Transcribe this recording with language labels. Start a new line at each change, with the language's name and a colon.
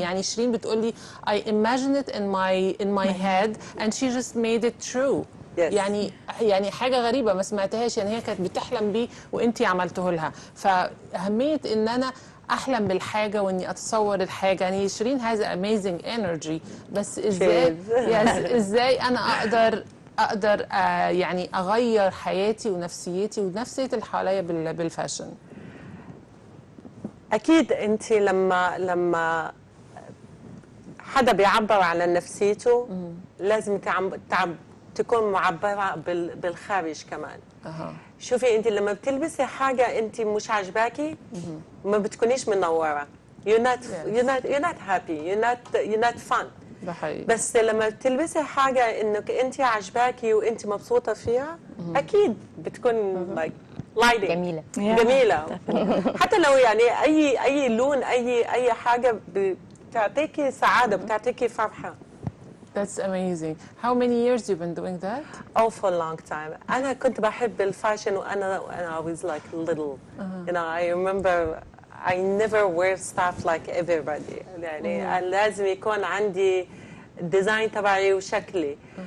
Arabic: يعني شيرين بتقول لي
English: I imagine it in my head and she just made it true. Yes.
Arabic: يعني حاجه غريبه ما سمعتهاش، يعني هي كانت بتحلم بيه وانتي عملته لها. فاهميه ان انا احلم بالحاجه واني اتصور الحاجه. يعني شيرين
English: has amazing energy،
Arabic: بس ازاي انا اقدر يعني اغير حياتي ونفسيتي ونفسيه اللي حواليا بالفاشن؟ اكيد انت لما حدا بيعبر عن نفسيته لازم تكون معبرة بالخارج كمان. شوفي انت لما بتلبسي حاجة انت مش عاجباكي، ما بتكونيش منورة.
English: you're not happy, you're not fun.
Arabic: ده حقيقي. بس لما بتلبسي حاجة انك انت عاجباكي وانت مبسوطة فيها، اكيد بتكون lighting جميلة. جميلة. حتى لو يعني اي لون، اي حاجة بتعطيكي سعادة، بتعطيكي فرحة.
English: That's amazing. How many years you've been doing that? Oh, for a long time.
Arabic: أنا كنت بحب الفاشن وأنا
English: I was like little. You know, I remember I never wear stuff like everybody.
Arabic: يعني لازم يكون عندي ديزاين تبعي وشكلي.